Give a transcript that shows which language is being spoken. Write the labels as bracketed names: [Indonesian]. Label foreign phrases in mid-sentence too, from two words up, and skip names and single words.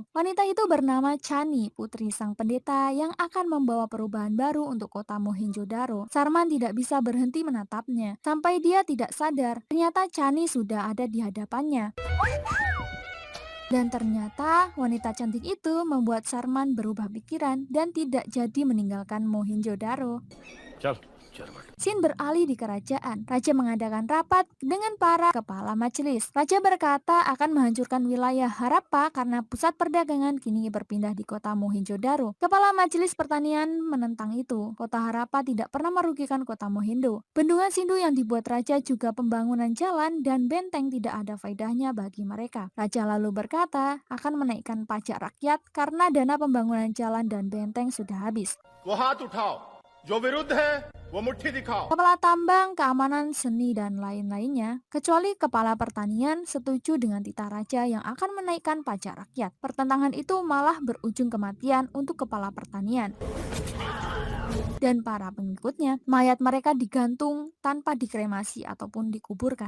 [Indonesian] Wanita itu bernama Chani, putri sang pendeta yang akan membawa perubahan baru untuk kota Mohenjo-daro. Sarman tidak bisa berhenti menatapnya, sampai dia tidak sadar. Ternyata Chani sudah ada di hadapannya. Dan ternyata wanita cantik itu membuat Sarman berubah pikiran dan tidak jadi meninggalkan Mohenjo-daro. [Hindi] चल चल बेटा [Indonesian] Sin beralih di kerajaan. Raja mengadakan rapat dengan para kepala majelis. Raja berkata akan menghancurkan wilayah Harappa karena pusat perdagangan kini berpindah di kota Mohenjo-daro. Kepala majelis pertanian menentang itu. Kota Harappa tidak pernah merugikan kota Mohindo. Bendungan Sindu yang dibuat raja juga pembangunan jalan dan benteng tidak ada faedahnya bagi mereka. Raja lalu berkata akan menaikkan pajak rakyat karena dana pembangunan jalan dan benteng sudah habis. [Hindi] वो हाथ उठाओ जो विरुद्ध है वो मुट्ठी दिखाओ [Indonesian] Kepala tambang, keamanan, seni, dan lain-lainnya, kecuali kepala pertanian setuju dengan titah raja yang akan menaikkan pajak rakyat. Pertentangan itu malah berujung kematian untuk kepala pertanian dan para pengikutnya. Mayat mereka digantung tanpa dikremasi ataupun dikuburkan.